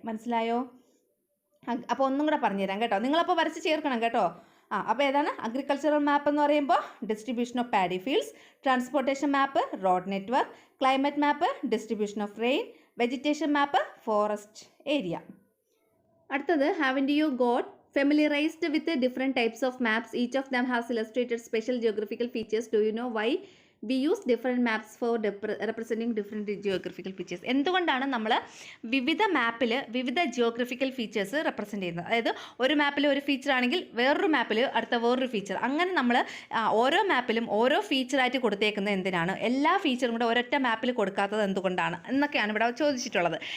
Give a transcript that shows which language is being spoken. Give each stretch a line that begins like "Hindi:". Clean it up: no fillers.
Malayalam: മനസ്സിലായോ? അപ്പോൾ ഒന്നും കൂടെ പറഞ്ഞുതരാം കേട്ടോ. നിങ്ങളപ്പോൾ വരച്ച് ചേർക്കണം കേട്ടോ. അപ്പോൾ ഏതാണ്? അഗ്രികൾച്ചറൽ മാപ്പ് എന്ന് പറയുമ്പോൾ distribution of paddy fields, transportation map road network, climate map distribution of rain, vegetation map forest area.
English: അടുത്തത് haven't you got familiarized with the different types of maps? Each of them has illustrated special geographical features. Do you know why we use different maps for representing different geographical features?
Malayalam: എന്തുകൊണ്ടാണ് നമ്മൾ വിവിധ മാപ്പിൽ വിവിധ geographical features represent ചെയ്യുന്നത്? അതായത് ഒരു മാപ്പിൽ ഒരു ഫീച്ചർ ആണെങ്കിൽ വേറൊരു മാപ്പിൽ അടുത്ത വേറൊരു ഫീച്ചർ, അങ്ങനെ നമ്മൾ ഓരോ മാപ്പിലും ഓരോ ഫീച്ചറായിട്ട് കൊടുത്തേക്കുന്നത് എന്തിനാണ്? എല്ലാ ഫീച്ചറും കൂടെ ഒരൊറ്റ മാപ്പിൽ കൊടുക്കാത്തത് എന്തുകൊണ്ടാണ് എന്നൊക്കെയാണ് ഇവിടെ ചോദിച്ചിട്ടുള്ളത്.